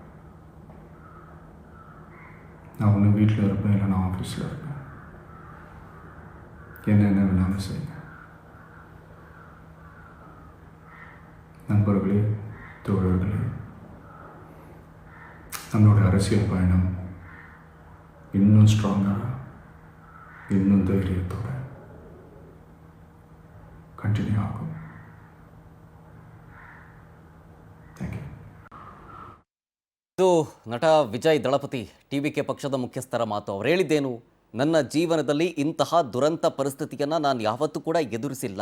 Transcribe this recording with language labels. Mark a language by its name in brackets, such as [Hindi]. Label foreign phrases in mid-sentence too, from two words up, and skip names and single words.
[Tamil] நான் ஒன்று வீட்டில் இருப்பேன், இல்லை நான் ஆஃபீஸில் இருப்பேன், என்ன வேணாலும் செய்யுங்க. நண்பர்களே, தோழர்களே, நம்மளோட அரசியல் பயணம் இன்னும் ஸ்ட்ராங்காக, இன்னும் தைரியத்தோட ಕಂಟಿನ್ಯೂ ಆகும். [English] thank you. [Kannada] ಇದು ನಟ ವಿಜಯ್ ದಳಪತಿ ಟಿವಿಕೆ ಪಕ್ಷದ ಮುಖ್ಯಸ್ಥರ ಮಾತು. ಅವರು ಹೇಳಿದ್ದೇನು, ನನ್ನ ಜೀವನದಲ್ಲಿ ಇಂತಹ ದುರಂತ ಪರಿಸ್ಥಿತಿಯನ್ನು ನಾನು ಯಾವತ್ತೂ ಕೂಡ ಎದುರಿಸಿಲ್ಲ.